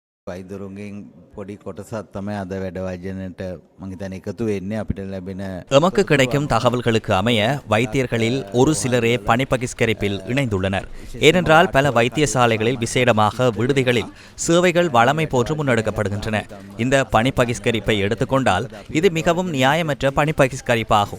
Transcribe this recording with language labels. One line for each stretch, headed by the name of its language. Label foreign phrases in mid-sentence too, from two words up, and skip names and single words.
Sinhala: වෛද්‍යවරුන්ගෙන් පොඩි කොටසක් තමයි අද වැඩ වර්ජනයට මම හිතන්නේ එකතු වෙන්නේ අපිට ලැබෙන
Tamil: எமக்கு கிடைக்கும் தகவல்களுக்கு அமைய வைத்தியர்களில் ஒரு சிலரே பணி பகிஷ்கரிப்பில் இணைந்துள்ளனர். ஏனென்றால் பல வைத்தியசாலைகளில் விசேடமாக விடுதிகளில் சேவைகள் வழமை போன்று முன்னெடுக்கப்படுகின்றன. இந்த பணி பகிஷ்கரிப்பை எடுத்துக்கொண்டால் இது மிகவும் நியாயமற்ற பணி பகிஷ்கரிப்பாகும்.